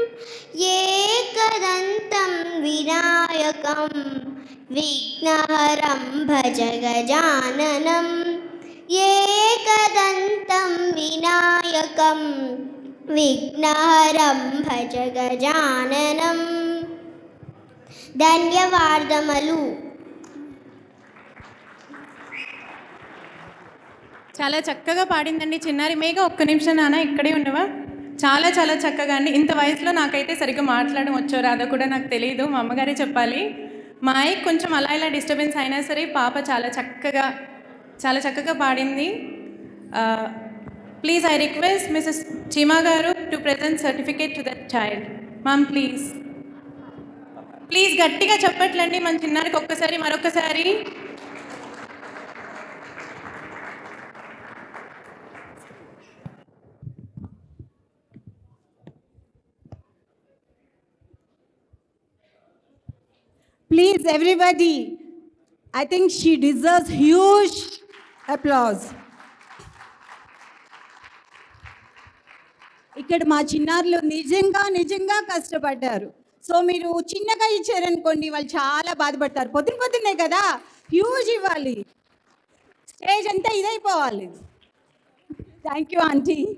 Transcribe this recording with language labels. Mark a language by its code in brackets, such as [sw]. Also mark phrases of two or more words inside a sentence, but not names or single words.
[sa] एकदन्तं विनायकं विघ्नहरं भज गजाननं। एकदन्तं विनायकं विघ्नहरं भज गजाननं। [te] ధన్యవాదములు. చాలా చక్కగా పాడిందండి చిన్నారి మేఘ. ఒక్క నిమిషం నాన్న ఇక్కడే ఉండవా? చాలా చాలా చక్కగా అండి. ఇంత వయసులో నాకైతే సరిగ్గా మాట్లాడడం వచ్చో రాదో కూడా నాకు తెలియదు, మా అమ్మగారే చెప్పాలి. మా అయ్యకి కొంచెం అలా ఇలా డిస్టర్బెన్స్ అయినా సరే పాప చాలా చక్కగా పాడింది. [en] Please I request Mrs. Cheema గారు to present certificate to that child. Ma'am please [te] గట్టిగా చెప్పట్లండి మన చిన్నారికి ఒక్కసారి మరొకసారి. [en] Please, everybody, I think she deserves huge applause. [te] ఇక్కడ మా చిన్నారులు నిజంగా నిజంగా కష్టపడ్డారు. సో మీరు చిన్నగా ఇచ్చారనుకోండి వాళ్ళు చాలా బాధపడతారు. పొద్దున్నే కదా హ్యూజ్ ఇవ్వాలి, స్టేజ్ అంతా ఇదైపోవాలి. [en] Thank you aunty.